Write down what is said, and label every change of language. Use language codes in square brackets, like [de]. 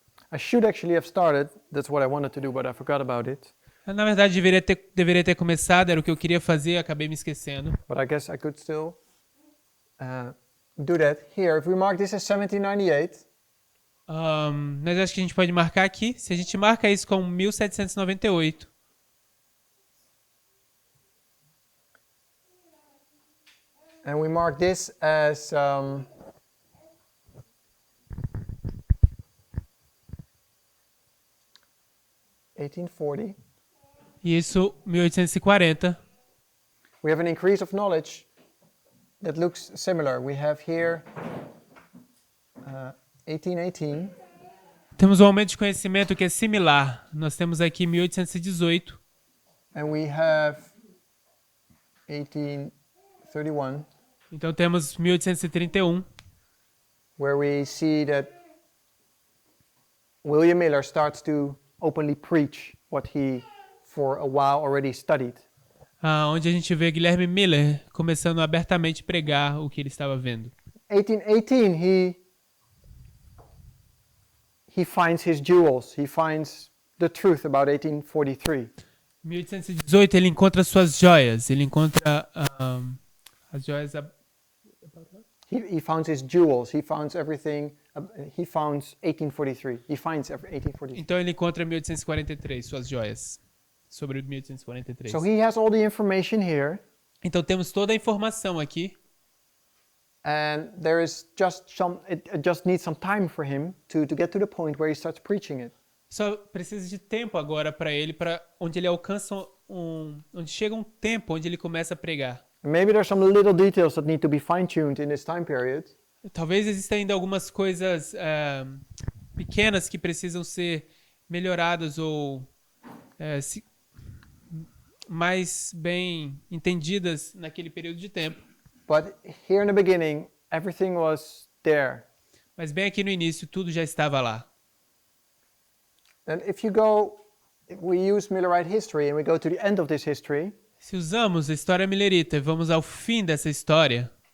[en] I should actually have started. That's what I wanted to do, but I forgot about it. [pt] Na verdade, deveria ter começado, era o que eu queria fazer, acabei me esquecendo. [en] But I guess I could still do that. Here, if we mark this as 1798, [pt] Mas acho que a gente pode marcar aqui. Se a gente marca isso como 1798, [en] and we mark this as 1840, [pt] e isso 1840, [en] we have an increase of knowledge that looks similar. We have here 1818, [pt] temos um aumento de conhecimento que é similar. Nós temos aqui 1818 [en] and we have 1831, [pt] então temos 1831, [en] where we see that William Miller starts to openly preach what he for a while already studied. [pt] onde a gente vê Guilherme Miller começando abertamente a pregar o que ele estava vendo. [en] 1818, he finds his jewels. He finds the truth about 1843. [pt] 1818 ele encontra suas joias, ele encontra as joias. [en] He founds his jewels. He founds everything. He founds 1843. He finds 1843. [pt] Então ele encontra 1843, suas joias, sobre 1843. [en] So he has all the information here, [pt] Então temos toda a informação aqui. [en] and there is just it just needs some time for him to get to the point where he starts preaching it. [pt] Só precisa de tempo agora para ele, para onde ele alcança onde chega um tempo onde ele começa a pregar. [en] Maybe there's some little details that need to be fine-tuned in this time period. [pt] Talvez existam ainda algumas coisas pequenas que precisam ser melhoradas ou mais bem entendidas naquele período de tempo. [en] But here in the beginning, everything was there. [pt] Mas bem aqui no início, tudo já estava lá. [en] And if we use Millerite history and we go to the end of this history, [pt] Se usamos a história millerita e vamos ao fim dessa história,